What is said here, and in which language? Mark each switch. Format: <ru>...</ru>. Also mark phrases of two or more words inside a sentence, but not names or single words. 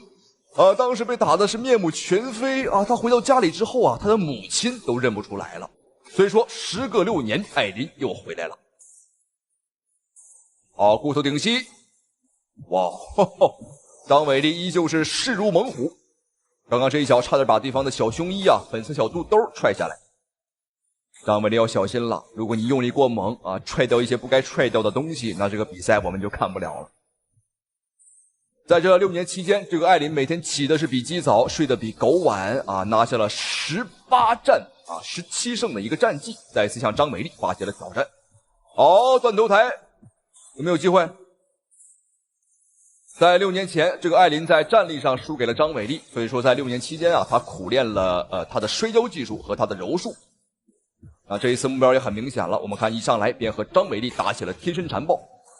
<zh>當時被打的是面目全非他回到家裡之後他的母親都認不出來了。所以說，时隔6年，艾琳又回來了。骨頭顶膝，哇，張偉麗依舊是勢如猛虎。剛剛這一腳差點把對方的小胸衣粉色小肚兜踹下來。張偉麗要小心了，如果你用力過猛踹掉一些不該踹掉的東西，那这个比赛我们就看不了了。在这6年期间，这个艾琳每天起的是比鸡早，睡得比狗晚拿下了18战17胜的一個戰績，再次向張偉麗發起了挑戰。好，斷頭台，有沒有機會？在6年前，這個艾琳在戰力上輸給了張偉麗，所以說在6年期間她苦練了她的摔跤技術和她的柔術。這一次目標也很明顯了，我們看一上來便和張偉麗打起了貼身纏抱。</zh>